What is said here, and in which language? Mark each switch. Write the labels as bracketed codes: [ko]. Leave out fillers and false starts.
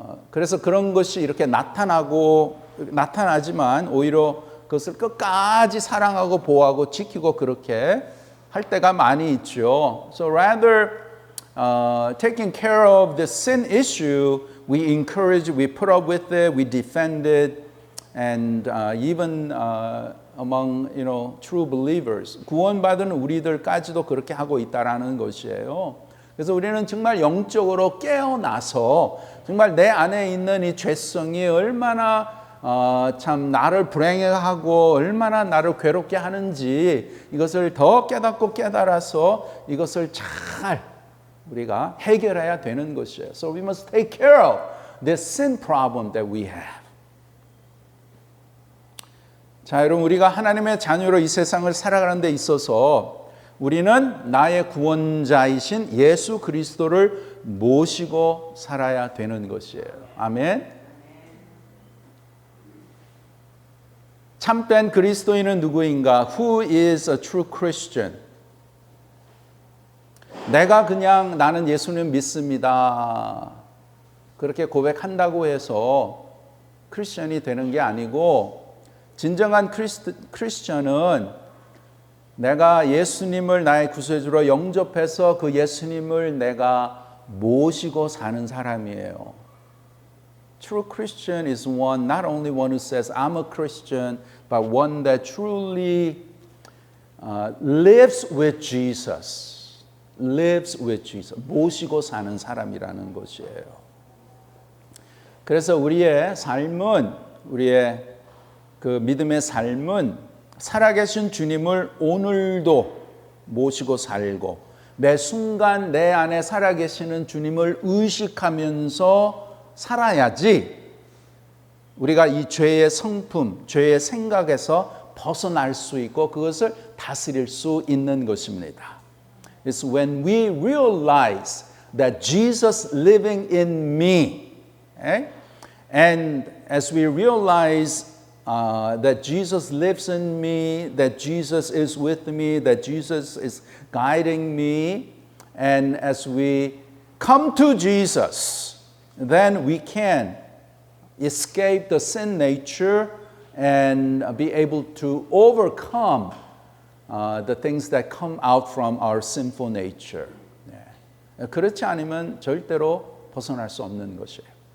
[ko] 그래서 그런 것이 이렇게 나타나지만 오히려 그것을 끝까지 사랑하고 보호하고 지키고 그렇게 할 때가 많이 있죠. [en] So rather taking care of the sin issue, we encourage, we put up with it, we defend it, and even among true believers, [ko] 구원받은 우리들까지도 그렇게 하고 있다라는 것이에요. 그래서 우리는 정말 영적으로 깨어나서 정말 내 안에 있는 이 죄성이 얼마나 참 나를 불행하고 얼마나 나를 괴롭게 하는지 이것을 더 깨닫고 깨달아서 이것을 잘 우리가 해결해야 되는 것이에요. [en] So we must take care of this sin problem that we have. [ko] 자, 여러분, 우리가 하나님의 자녀로 이 세상을 살아가는 데 있어서 우리는 나의 구원자이신 예수 그리스도를 모시고 살아야 되는 것이에요. 아멘. 참된 그리스도인은 누구인가? [en] Who is a true Christian? [ko] 내가 그냥 나는 예수님 믿습니다. 그렇게 고백한다고 해서 크리스천이 되는 게 아니고 진정한 크리스천은 내가 예수님을 나의 구세주로 영접해서 그 예수님을 내가 모시고 사는 사람이에요. [en] True Christian is one, not only one who says I'm a Christian, but one that truly lives with Jesus. Lives with Jesus. [ko] 모시고 사는 사람이라는 것이에요. 그래서 우리의 삶은, 우리의 그 믿음의 삶은 살아계신 주님을 오늘도 모시고 살고 매 순간 내 안에 살아계시는 주님을 의식하면서 살아야지 우리가 이 죄의 성품, 죄의 생각에서 벗어날 수 있고 그것을 다스릴 수 있는 것입니다. [en] It's when we realize that Jesus living in me, and as we realize that Jesus lives in me, that Jesus is with me, that Jesus is guiding me, and as we come to Jesus, then we can escape the sin nature and be able to overcome the things that come out from our sinful nature. [ko] 그렇지 않으면 절대로 벗어날 수 없는 것이에요.